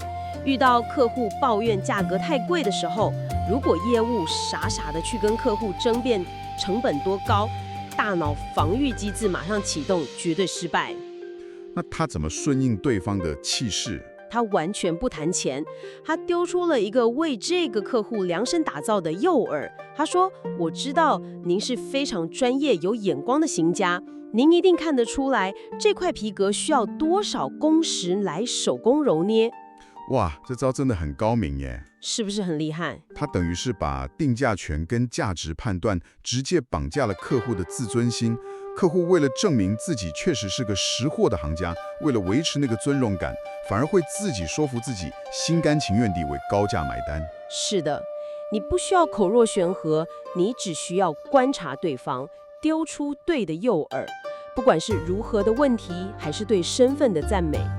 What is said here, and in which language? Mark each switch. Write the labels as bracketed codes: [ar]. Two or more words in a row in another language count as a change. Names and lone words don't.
[zh] 遇到客戶抱怨價格太貴的時候，如果業務傻傻的去跟客戶爭辯成本多高，大腦防禦機制馬上啟動，絕對失敗。那他怎麼順應對方的氣勢？他完全不談錢，他丟出了一個為這個客戶量身打造的誘餌。他說：我知道您是非常專業有眼光的行家，您一定看得出來這塊皮革需要多少工時來手工揉捏。哇，這招真的很高明耶！是不是很厲害？他等於是把定價權跟價值判斷直接綁架了客戶的自尊心。客戶為了證明自己確實是個識貨的行家，為了維持那個尊榮感，反而會自己說服自己，心甘情願地為高價買單。是的，你不需要口若懸河，你只需要觀察對方，丟出對的誘餌，不管是如何的問題，還是對身份的讚美。